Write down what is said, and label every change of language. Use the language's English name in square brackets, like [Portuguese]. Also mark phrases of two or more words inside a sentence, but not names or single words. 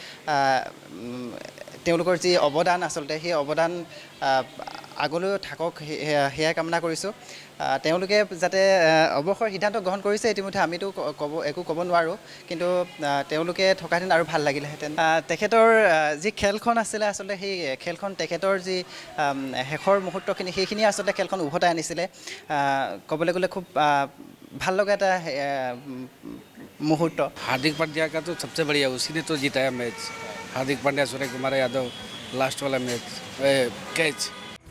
[Assamese] তেওঁলোকৰ যি অৱদান আচলতে সেই অৱদান আগলৈও থাকক সেয়া কামনা কৰিছোঁ তেওঁলোকে যাতে অৱসৰ সিদ্ধান্ত গ্ৰহণ কৰিছে ইতিমধ্যে আমিতো একো ক'ব নোৱাৰোঁ কিন্তু তেওঁলোকে থকাহেঁতেন আৰু ভাল লাগিলেহেঁতেন তেখেতৰ যি খেলখন আছিলে আচলতে সেই খেলখন তেখেতৰ যি শেষৰ মুহূৰ্তখিনি সেইখিনি আচলতে খেলখন উভতাই আনিছিলে ক'বলৈ গ'লে খুব ভাল লগা এটা मुहूर्त। [Hindi] हार्दिक पांड्या का तो सबसे बढ़िया उसी ने तो जिताया मैच। हार्दिक पांड्या सूर्य कुमार यादव लास्ट वाला [English] match catch